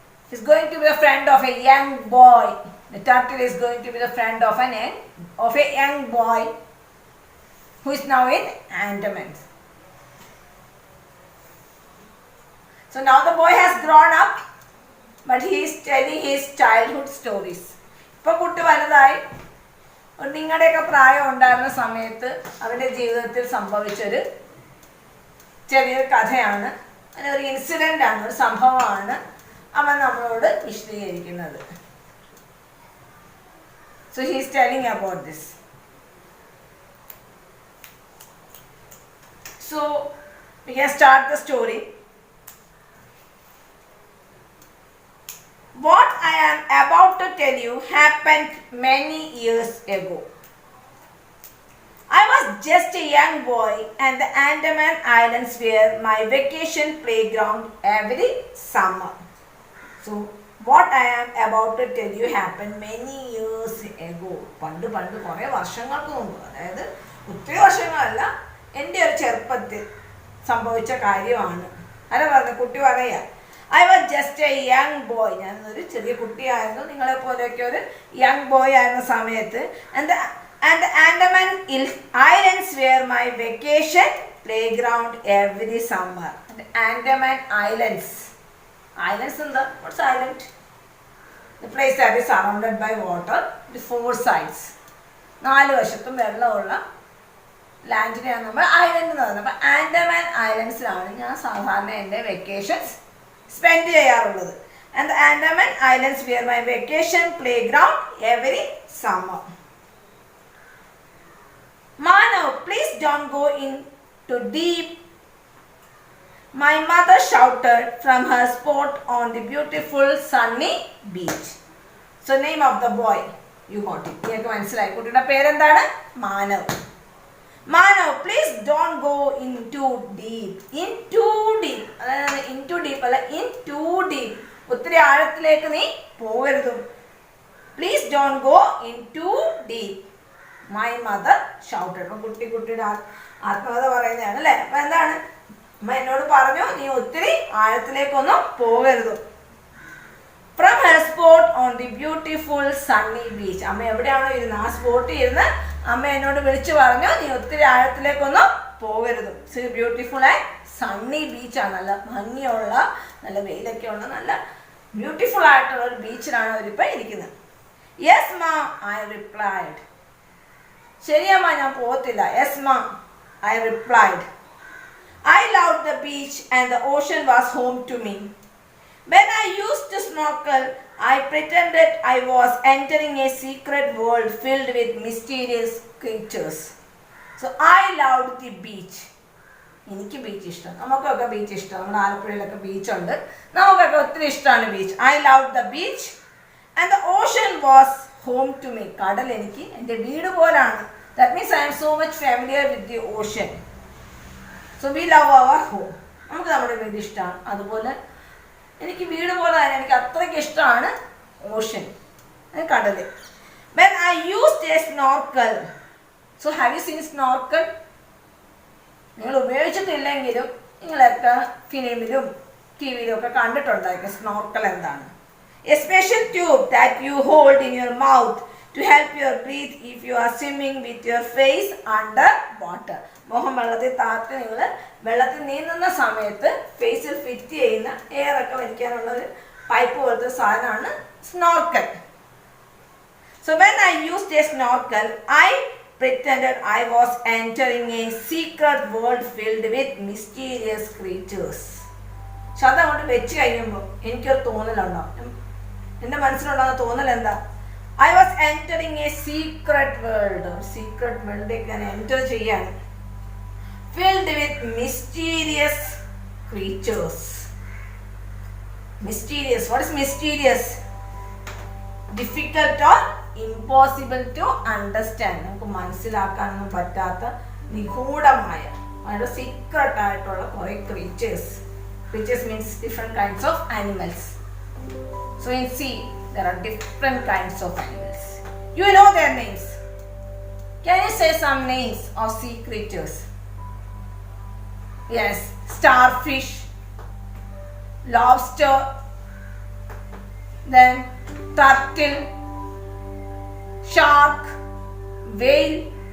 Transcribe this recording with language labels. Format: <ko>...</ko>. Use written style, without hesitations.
<en>He's going to be the friend of a young boy. The turtle is going to be the friend of a young boy who is now in Andaman. So now the boy has grown up, but he is telling his childhood stories.</en> <ml>ഇപ്പോൾ കുട്ടി വലുതായി, നിങ്ങളുടെയൊക്കെ പ്രായം ഉണ്ടായിരുന്ന സമയത്ത് അവൻ്റെ ജീവിതത്തിൽ സംഭവിച്ചൊരു ചെറിയൊരു കഥയാണ്, അങ്ങനെ ഒരു ഇൻസിഡൻ്റ് ആണ്, ഒരു സംഭവമാണ് അവൻ നമ്മളോട് വിശദീകരിക്കുന്നത്.</ml> <en>So he is telling about this. So we can start the story. What I am about to tell you happened many years ago. I was just a young boy and the Andaman Islands were my vacation playground every summer. So what I am about to tell you happened many years ago.</en> <ml>പണ്ട് കുറേ വർഷങ്ങൾക്ക് മുമ്പ്, അതായത് ഒത്തിരി വർഷങ്ങളല്ല, എൻ്റെ ഒരു ചെറുപ്പത്തിൽ സംഭവിച്ച കാര്യമാണ്. അല്ല പറഞ്ഞ കുട്ടി പറയാ,</ml> <en>I was just a young boy,</en> <ml>ഞാനൊരു ചെറിയ കുട്ടിയായിരുന്നു, നിങ്ങളെ പോലെയൊക്കെ ഒരു യങ് ബോയ് ആയിരുന്ന സമയത്ത്.</ml> <en>And the Andaman Islands were my vacation playground every summer. And Andaman Islands. Islands in the, what's island? The place that is surrounded by water, the four sides.</en> <ml>4 വശത്തും വെള്ളമുള്ള ലാൻഡിനെയാണ് നമ്മൾ ഐലൻഡ് എന്ന് പറയുന്നത്. അപ്പോൾ ആൻഡമാൻ ഐലൻഡ്സിലാണ് ഞാൻ സാധാരണ എൻ്റെ വെക്കേഷൻസ് സ്പെൻഡ് ചെയ്യാറുള്ളത്.</ml> <en>And the Andaman Islands were my vacation playground every summer. Manav, please don't go in too deep, my mother shouted from her spot on the beautiful sunny beach. So name of the boy, you got it.</en> <ml>നിങ്ങൾക്ക് മനസ്സിലായി. കുട്ടിയുടെ പേരെന്താണ്?</ml> <en>Manav. Manav, please don't go in too deep. In too deep,</en> <ml>അതായത്</ml> <en>in too deep അല്ല, in too deep.</en> <ml>ഒത്തിരി ആഴത്തിലേക്ക് നീ പോകരുത്.</ml> <en>Please don't go in too deep, my mother shouted.</en> <ml>അപ്പോൾ കുട്ടിയുടെ ആത്മകഥ പറയുന്നതാണ് അല്ലേ. അപ്പം എന്താണ്? അമ്മ എന്നോട് പറഞ്ഞു, നീ ഒത്തിരി ആഴത്തിലേക്കൊന്നും പോകരുത്.</ml> <en>From her spot on the beautiful sunny beach.</en> <ml>അമ്മ എവിടെയാണോ ഇരുന്ന് ആ സ്പോട്ടിൽ ഇരുന്ന് അമ്മ എന്നോട് വിളിച്ചു പറഞ്ഞു, നീ ഒത്തിരി ആഴത്തിലേക്കൊന്നും പോകരുത്.</ml> <en>beautiful and sunny</en> <ml>ബീച്ചാണ്, നല്ല ഭംഗിയുള്ള, നല്ല വെയിലൊക്കെ ഉള്ള, നല്ല ബ്യൂട്ടിഫുൾ ആയിട്ടുള്ള ഒരു ബീച്ചിലാണ് അവരിപ്പോൾ ഇരിക്കുന്നത്.</ml> <en>Yes ma, I replied.</en> <ml>ശരിയമ്മ, ഞാൻ പോകത്തില്ല.</ml> <en>Yes ma, I replied. I loved the beach and the ocean was home to me. When I used to snorkel, I pretended I was entering a secret world filled with mysterious creatures. So I loved the beach.</en> <ml>എനിക്ക് beach ഇഷ്ടം, നമുക്കൊക്കെ beach ഇഷ്ടം, നമ്മുടെ ആലപ്പുഴയിലൊക്കെ ബീച്ചുണ്ട്, നമുക്കൊക്കെ ഒത്തിരി ഇഷ്ടമാണ് beach.</ml> <en>I loved the beach and the ocean was home to me.</en> <ml>കടൽ എനിക്ക് എൻ്റെ വീട് പോലാണ്.</ml> <en>That means I am so much familiar with the ocean. So we love our home.</en> <ml>നമുക്ക് നമ്മുടെ വീട് ഇഷ്ടമാണ്, അതുപോലെ എനിക്ക് വീട് പോലെ തന്നെ എനിക്ക് അത്രയ്ക്ക് ഇഷ്ടമാണ് ഓഷൻ, കടൽ.</ml> <en>When I used a snorkel. So have you seen snorkel?</en> <ml>നിങ്ങൾ ഉപയോഗിച്ചിട്ടില്ലെങ്കിലും നിങ്ങളൊക്കെ ഫിലിമിലും ടി വിയിലും ഒക്കെ കണ്ടിട്ടുണ്ടായിരിക്കും സ്നോർക്കൽ എന്താണ്.</ml> <en>A special tube that you hold in your mouth to help you breathe if you are swimming with your face under water.</en> <ml>മുഖം വെള്ളത്തിൽ താഴ്ത്തി നിങ്ങൾ വെള്ളത്തിൽ നീന്തുന്ന സമയത്ത് ഫേസിൽ ഫിറ്റ് ചെയ്യുന്ന എയർ ഒക്കെ വലിക്കാനുള്ള ഒരു പൈപ്പ് പോലത്തെ സാധനമാണ് snorkel.</ml> <en>So when I used a snorkel, I pretended I was entering a secret world filled with mysterious creatures.</en> <ml>പക്ഷെ അതങ്ങോട്ട് വെച്ച് കഴിയുമ്പോൾ എനിക്കൊരു തോന്നലുണ്ടാവും. എൻ്റെ മനസ്സിലുണ്ടാകുന്ന തോന്നൽ എന്താ?</ml> <en>I was entering a secret world.</en> <ml>Secret വേൾഡിലേക്ക് ഞാൻ എൻറ്റർ ചെയ്യാണ്.</ml> <en>Filled with mysterious creatures. Mysterious. What is mysterious? Difficult or impossible to understand.</en> <ml>നമുക്ക് മനസ്സിലാക്കാനൊന്നും പറ്റാത്ത നിഗൂഢമായ വളരെ സീക്രട്ട് ആയിട്ടുള്ള കുറേ creatures.</ml> <en>Creatures means different kinds of animals. So in sea there are different kinds of animals. You know their names. Can you say some names of sea creatures? Yes, starfish, lobster, then turtle, shark, whale.</en>